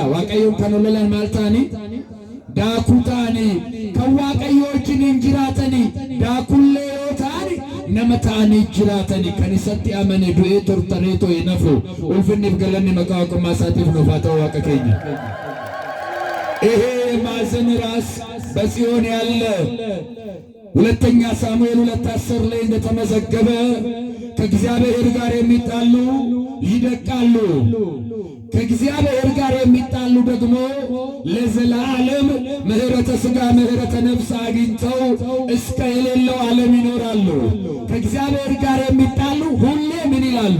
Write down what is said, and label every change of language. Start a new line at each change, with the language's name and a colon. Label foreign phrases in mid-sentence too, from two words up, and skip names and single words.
Oromo: waaqayyoon kan ollolan maal ta'anii? daakuu ta'anii. kan waaqayyoo wajjin hin jiraatanii daakullee yoo ta'ani nama ta'anii jiraatanii. kan isatti amane du'ee tortoreetoo hin hafu. ulfinniif galanni maqaa waaqummaa isaatiif nuuf haa ta'u waaqa keenya።
Amharic: ይሄ ማዕዘነ ራስ በጽዮን ያለ ሁለተኛ ሳሙኤል 2:10 ላይ እንደተመዘገበ ከእግዚአብሔር ጋር የሚጣሉ ይደቃሉ፣ ከእግዚአብሔር ጋር የሚጣሉ ደግሞ ለዘላለም ምሕረተ ሥጋ ምሕረተ ነፍስ አግኝተው እስከ የሌለው ዓለም ይኖራሉ። ከእግዚአብሔር ጋር የሚጣሉ ሁሌ ምን ይላሉ?